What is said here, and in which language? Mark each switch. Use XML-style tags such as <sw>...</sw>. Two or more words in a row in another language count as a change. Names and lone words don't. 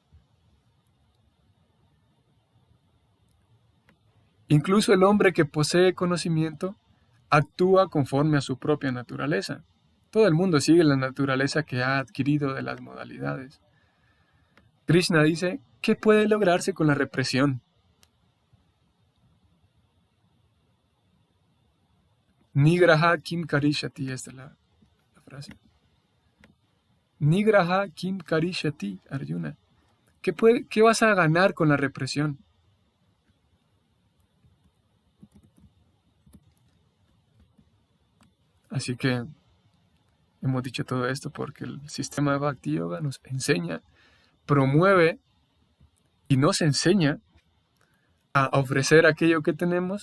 <es>Incluso el hombre que posee conocimiento actúa conforme a su propia naturaleza. Todo el mundo sigue la naturaleza que ha adquirido de las modalidades. Krishna dice, ¿qué puede lograrse con la represión?</es> <sa>Nigraha kim karishati,</sa> <es>esta es la frase.</es> <sa>Nigraha kim karishati, Arjuna.</sa> <es>¿Qué vas a ganar con la represión? Así que hemos dicho todo esto porque el sistema de Bhakti Yoga nos enseña, promueve y nos enseña a ofrecer aquello que tenemos.</es>